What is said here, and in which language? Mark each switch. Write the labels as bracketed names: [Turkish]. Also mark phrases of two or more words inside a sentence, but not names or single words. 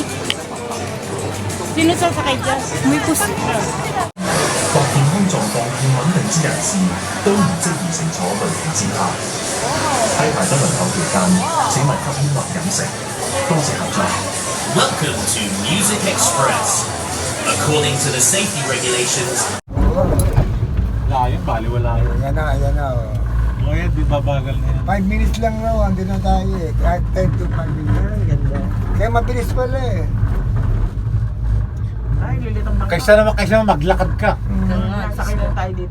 [Filipino] Sino sasakay dyan? Amoy pusit. [Cantonese] 或健康狀況唔穩定之人士，都唔適宜乘坐類型之卡。喺排隊輪候期間，請勿吸煙或飲食。多謝合作。 [English] Welcome to Music Express. According to the safety regulations, [Filipino] Layo, baliwala yun. Ayan na. Oh. O yan, di babagal na yan. 5 minutes lang na, andun na tayo eh. Kahit 10 to 5 minutes. Ganda. Kaya mabilis pala eh. Ay, lilitang bangka. Kaysa maglakad ka. Sakay na tayo dito.